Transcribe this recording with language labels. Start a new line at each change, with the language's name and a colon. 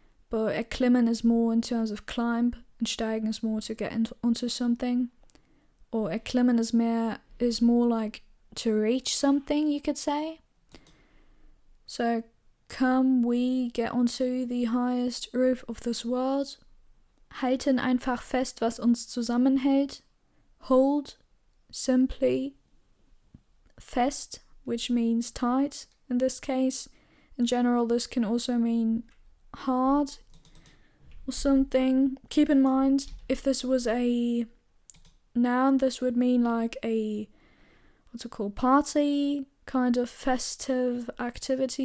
English: But erklimmen is more in terms of climb, and steigen is more to get onto something. Or erklimmen is more like to reach something, you could say. So, come, we get onto the highest roof of this world.
German: Halten einfach fest, was uns zusammenhält.
English: Hold, simply, fest, which means tight in this case. In general, this can also mean hard or something. Keep in mind, if this was a noun, this would mean like a, party, kind of festive activity.